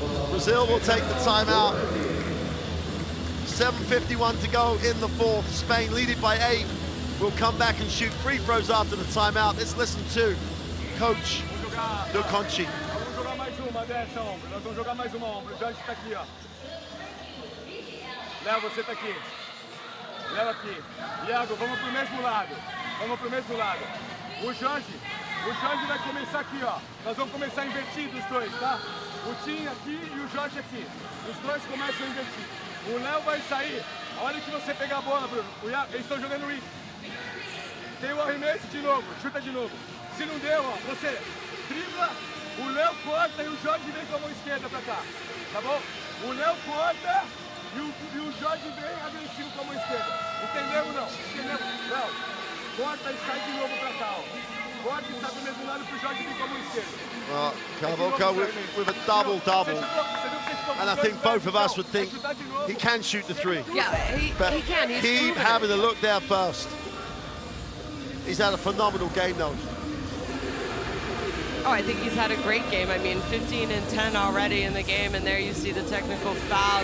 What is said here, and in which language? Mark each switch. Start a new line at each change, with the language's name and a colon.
English: Brazil will take the timeout. 7:51 to go in the fourth. Spain lead it by 8. We'll come back and shoot free throws after the timeout. Let's listen to Coach Do Conchi.
Portuguese: Vamos jogar mais uma dessa, ombro. Nós vamos jogar mais uma, ombro. O Jorge está aqui, ó. Léo, você está aqui. Léo aqui. Iago, vamos pro mesmo lado. Vamos pro mesmo lado. O Jorge vai começar aqui, ó. Nós vamos começar invertidos os dois, tá? O Tim aqui e o Jorge aqui. Os dois começam a invertir. O Léo vai sair. A hora que você pegar a bola, Bruno, eles estão jogando isso. Tem o arremesso de novo, chuta de novo. Se não deu, ó, você dribla, o Léo corta e o Jorge vem com a mão esquerda pra cá. Tá bom? O Léo corta e o Jorge vem agressivo com a mão esquerda. Entendeu ou não? Entendeu? Léo, corta e sai de novo pra cá, ó. Corta e sai do mesmo lado pro Jorge vir com a mão esquerda.
English: Well, Carbocco with a double-double. And I think both of us would think he can shoot the three. Yeah, he can. Keep having a look there first. He's had a phenomenal game, though. Oh, I think he's had a great game. I mean, 15 and 10 already in the game, and there you see the technical foul.